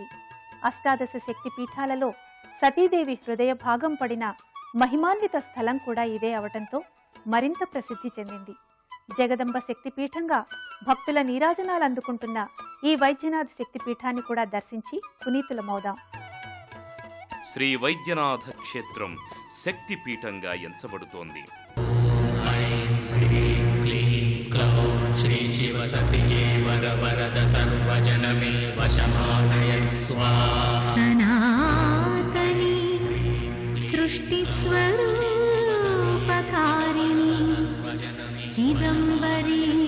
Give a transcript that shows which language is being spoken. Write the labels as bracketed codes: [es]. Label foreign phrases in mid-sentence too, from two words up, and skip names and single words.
[te] అష్టాదశ శక్తి పీఠాలలో సతీదేవి హృదయ భాగం పడిన మహిమాన్విత స్థలం కూడా ఇదే అవటంతో మరింత ప్రసిద్ధి చెందింది. జగదంబ శక్తిపీఠంగా భక్తుల నీరాజనాలు అందుకుంటున్న ఈ వైద్యనాథ్ శక్తిపీఠాన్ని కూడా దర్శించి పునీతులమవుదాం. శ్రీ వైద్యనాథ క్షేత్రం శక్తిపీఠంగా ఎంచబడుతోంది. [sa] श्री शिव सतिये वर वरद सर्वजनमे वशमानय स्वाहा. सनातनी सृष्टिस्वरूपकारिणी चिदम्बरी